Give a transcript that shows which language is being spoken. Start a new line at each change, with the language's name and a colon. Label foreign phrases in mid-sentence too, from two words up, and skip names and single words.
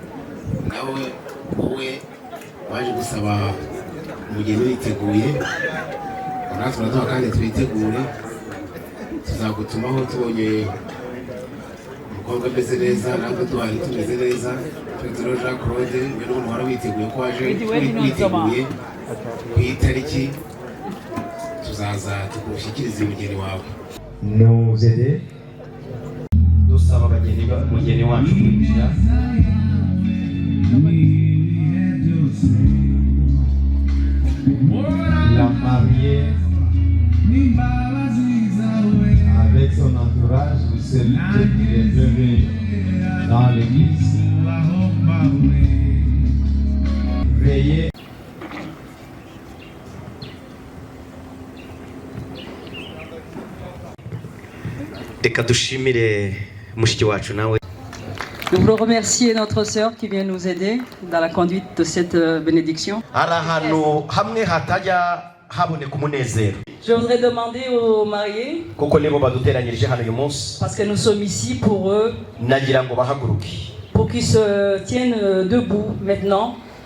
Kinyarwanda: ufite nawe wowe waje gusaba umugeni witeguye natwe turaduha kandi twitegure tuzagutumaho tubonye umukobwa ameze neza natwe duhari tumeze neza Petero Jean Claude we n'umuntu wari witeguye ko waje witeguye ku itariki tuzaza tukushyikiriza umugeni wawe
French: nous aider
Kinyarwanda: dusaba umugeni wacu kwinjira
French: la mariée avec son entourage, vous savez qu'il est bienvenu dans l'église. Veillez.
Kinyarwanda: Reka dushimire mushiki wacu nawe.
French: Nous voulons remercier notre sœur qui vient nous aider dans la conduite de cette bénédiction. Je voudrais demander aux mariés, parce que nous sommes ici pour eux, pour qu'ils se tiennent debout maintenant.